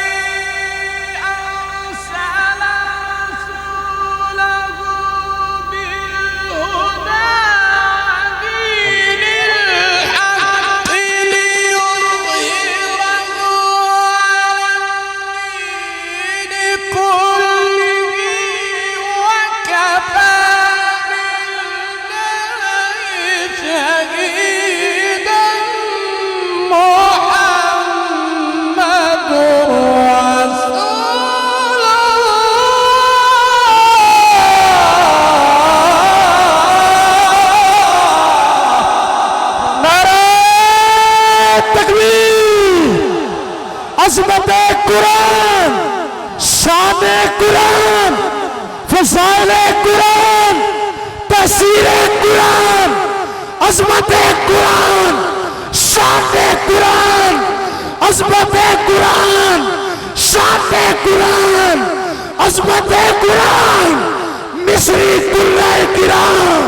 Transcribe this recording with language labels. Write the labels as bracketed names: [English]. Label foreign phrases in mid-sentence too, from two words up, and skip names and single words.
[Arabic] أرسل رسوله بالهدى ودين الحق ليظهره على الدين كله وكفى بالله شهيدا. محمد رسول الله. [Urdu] نعرۂ تکبیر. عظمت قرآن، شان قرآن، فضائل قرآن، تاثیر قرآن، عظمت قرآن، شان قرآن، عظمت قرآن، شان قرآن، عظمت قرآن، مصری قراء کرام.